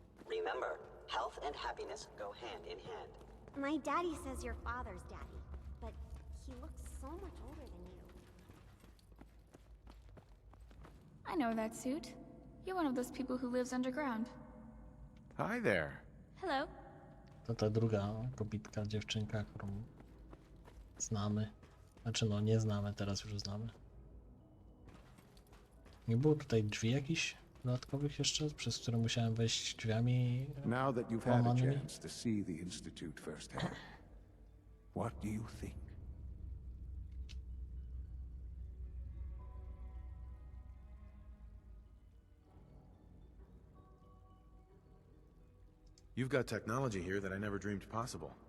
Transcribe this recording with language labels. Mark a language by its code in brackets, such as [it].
[en] Remember, health and happiness go hand in hand. My daddy says your father's daddy, but he looks so much older than you. I know that suit. You're one of those people who lives underground. Hi there. Hello. [pl] To ta druga kobitka, dziewczynka, którą znamy. Znaczy no, nie znamy, teraz już znamy. Nie było tutaj drzwi jakichś dodatkowych jeszcze, przez które musiałem wejść drzwiami [en] Now that you've had a [pl] łamanymi? [en] chance to see the Institute firsthand, what do you think? You've got technology here that I never dreamed possible.